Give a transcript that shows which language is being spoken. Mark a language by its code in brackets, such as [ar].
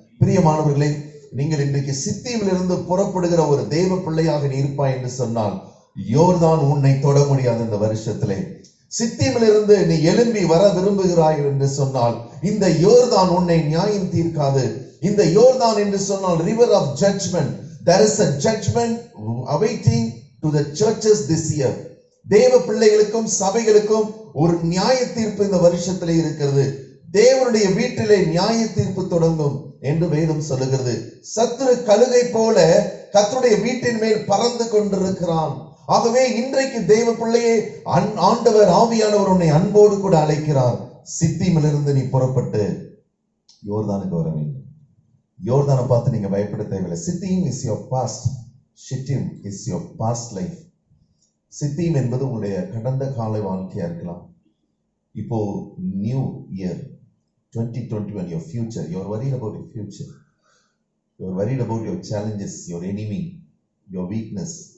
[ta] பிரியமானவர்களே, நீங்கள் இன்றைக்கு சித்தீமிலிருந்து புறப்படுகிற ஒரு தேவ பிள்ளையாக நீ இருப்பாய் என்று சொன்னால் யோர்தான் உன்னை தொட முடியாது. இந்த வருஷத்திலே சித்தீமிலிருந்து நீ எழும்பி வர விரும்புகிறாய் என்று சொன்னால் இந்த யோர்தான் உன்னை நியாயம் தீர்க்காது. இந்த யோர்தான் என்று சொன்னால் [en] river of judgment. There is a judgment awaiting to the churches this year. [ta] தேவ பிள்ளைகளுக்கும் சபைகளுக்கும் ஒரு நியாய தீர்ப்பு இந்த வருஷத்திலே இருக்கிறது. தேவனுடைய வீட்டிலே நியாய தீர்ப்பு தொடங்கும் என்று வேதம் சொல்லுகிறது. சத்துரு கழுகை போல கர்த்தருடைய வீட்டின் மேல் பறந்து கொண்டிருக்கிறான். ஆகவே இன்றைக்கு தேவ பிள்ளையே, ஆண்டவர் ஆவியானவர் உன்னை அன்போடு கூட அழைக்கிறார். சித்தீமிலிருந்து நீ புறப்பட்டு யோர்தானுக்கு வர வேண்டும். யோர்தானை பார்த்து நீங்க பயப்பட தேவையில்லை. [en] Shittim is your past, Shittim is your past life. [ta] சித்தீம் என்பது உங்களுடைய கடந்த கால வாழ்க்கையா இருக்கலாம். [en] இப்போ new year 2021, your future, you are worried about your future, you are worried about your challenges, your enemy, your weakness.